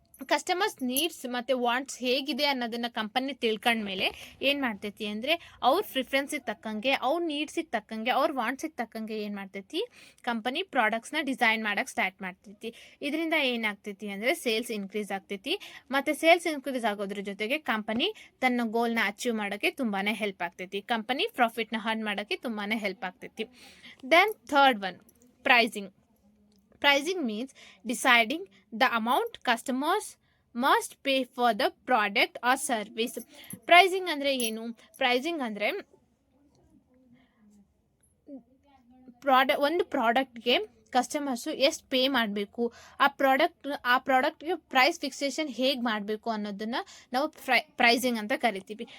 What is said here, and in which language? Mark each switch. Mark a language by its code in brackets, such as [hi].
[kn] Customers needs ಮತ್ತು wants ಹೇಗಿದೆ ಅನ್ನೋದನ್ನು ಕಂಪನಿ ತಿಳ್ಕೊಂಡ್ಮೇಲೆ ಏನು ಮಾಡ್ತೈತಿ ಅಂದರೆ, ಅವ್ರ ಪ್ರಿಫರೆನ್ಸಿಗೆ ತಕ್ಕಂಗೆ, ಅವ್ರ ನೀಡ್ಸಿಗೆ ತಕ್ಕಂಗೆ, ಅವ್ರ ವಾಂಟ್ಸಿಗೆ ತಕ್ಕಂಗೆ ಏನು ಮಾಡ್ತೈತಿ, ಕಂಪನಿ ಪ್ರಾಡಕ್ಟ್ಸ್ನ ಡಿಸೈನ್ ಮಾಡೋಕ್ಕೆ ಸ್ಟಾರ್ಟ್ ಮಾಡ್ತೈತಿ. ಇದರಿಂದ ಏನಾಗ್ತೈತಿ ಅಂದರೆ ಸೇಲ್ಸ್ ಇನ್ಕ್ರೀಸ್ ಆಗ್ತೈತಿ, ಮತ್ತು ಸೇಲ್ಸ್ ಇನ್ಕ್ರೀಸ್ ಆಗೋದ್ರ ಜೊತೆಗೆ ಕಂಪನಿ ತನ್ನ ಗೋಲ್ನ ಅಚೀವ್ ಮಾಡೋಕ್ಕೆ ತುಂಬಾ ಹೆಲ್ಪ್ ಆಗ್ತೈತಿ. ಕಂಪನಿ ಪ್ರಾಫಿಟ್ನ ಅರ್ನ್ ಮಾಡೋಕ್ಕೆ ತುಂಬಾ ಹೆಲ್ಪ್ ಆಗ್ತೈತಿ. [en] Then third one pricing. Pricing means deciding the amount customers must pay for the product or service. [kn] Pricing ಅಂದರೆ ಏನು? ಪ್ರೈಸಿಂಗ್ ಅಂದರೆ ಒಂದು ಪ್ರಾಡಕ್ಟ್ಗೆ ಕಸ್ಟಮರ್ಸು ಎಷ್ಟು ಪೇ ಮಾಡಬೇಕು, ಆ ಪ್ರಾಡಕ್ಟ್ಗೆ ಪ್ರೈಸ್ ಫಿಕ್ಸೇಷನ್ ಹೇಗೆ ಮಾಡಬೇಕು ಅನ್ನೋದನ್ನು ನಾವು ಪ್ರೈಸಿಂಗ್ ಅಂತ ಕರಿತೀವಿ.